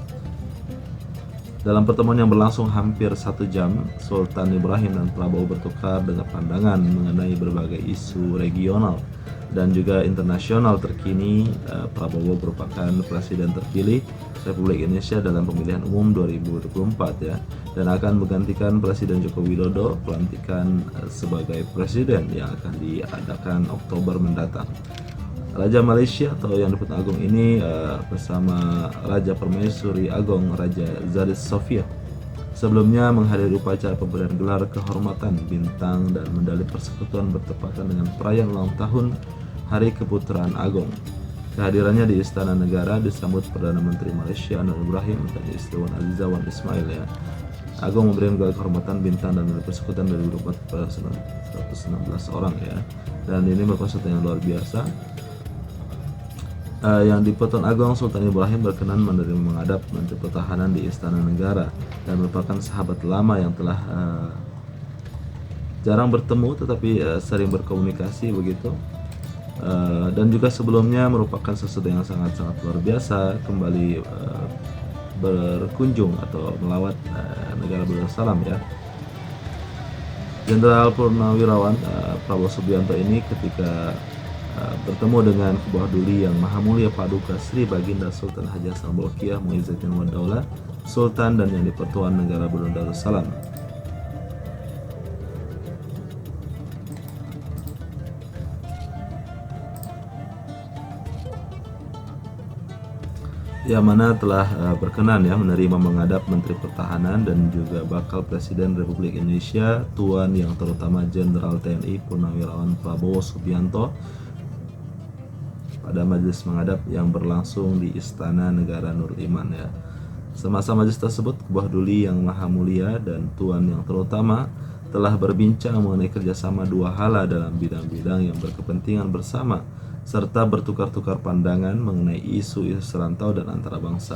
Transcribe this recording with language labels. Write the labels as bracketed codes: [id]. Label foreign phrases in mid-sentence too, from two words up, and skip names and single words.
[id] Dalam pertemuan yang berlangsung hampir 1 jam, Sultan Ibrahim dan Prabowo bertukar dengan pandangan mengenai berbagai isu regional dan juga internasional terkini. Prabowo merupakan Presiden terpilih Republik Indonesia dalam pemilihan umum 2024 ya, dan akan menggantikan Presiden Joko Widodo pelantikan sebagai Presiden yang akan diadakan Oktober mendatang. Raja Malaysia atau yang di Pertuan Agong ini bersama Raja Permaisuri Agong Raja Zadis Sofia sebelumnya menghadiri upacara pemberian gelar kehormatan bintang dan medali persekutuan bertepatan dengan perayaan ulang tahun Hari Keputraan Agong. Kehadirannya di Istana Negara disambut Perdana Menteri Malaysia Anwar Ibrahim dan istri Wan Azizah Wan Ismail ya. Agong memberikan gelar kehormatan bintang dan medali persekutuan dari 116 orang ya, dan ini merupakan sesuatu yang luar biasa. Yang di Pertuan Agong Sultan Ibrahim berkenan menerima menghadap Menteri Pertahanan di Istana Negara dan merupakan sahabat lama yang telah jarang bertemu tetapi sering berkomunikasi begitu. Dan juga sebelumnya merupakan sesuatu yang sangat-sangat luar biasa kembali berkunjung atau melawat negara Darussalam ya. Jenderal Purnawirawan Prabowo Subianto ini ketika bertemu dengan Kubah Duli Yang Maha Mulia Paduka Sri Baginda Sultan Haji Hassanal Bolkiah Muizzaddin Wad Daulah Sultan dan yang di Pertuan Negara Brunei Darussalam. Yang mana telah berkenan ya menerima menghadap Menteri Pertahanan dan juga bakal Presiden Republik Indonesia Tuan Yang Terutama Jenderal TNI Purnawirawan Prabowo Subianto pada majelis menghadap yang berlangsung di Istana Negara Nurul Iman ya. [ms] Semasa majelis tersebut, Kubah Duli Yang Maha Mulia dan Tuan Yang Terutama telah berbincang mengenai kerjasama dua hala dalam bidang-bidang yang berkepentingan bersama, serta bertukar-tukar pandangan mengenai isu-isu serantau dan antara bangsa.